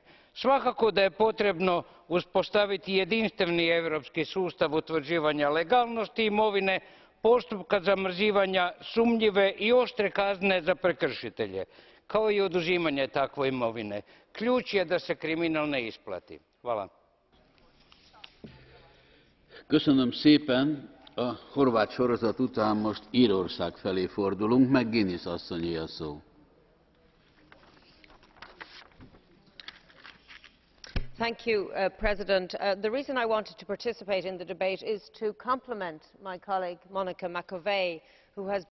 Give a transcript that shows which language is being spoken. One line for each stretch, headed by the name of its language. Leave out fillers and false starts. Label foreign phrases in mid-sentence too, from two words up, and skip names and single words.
Croatian: Svakako da je potrebno uspostaviti jedinstveni europski sustav utvrđivanja legalnosti imovine, postupka zamrzavanja sumnjive i oštre kazne za prekršitelje, kao i oduzimanje takve imovine. Ključ je da se kriminal ne isplati. Hvala.
Hungarian: Köszönöm szépen. A horvát sorozat után most Írország felé fordulunk, McGuinness asszonyé a szó.
English: President. The reason I wanted to participate in the debate is to compliment my colleague Monica Macovei, who has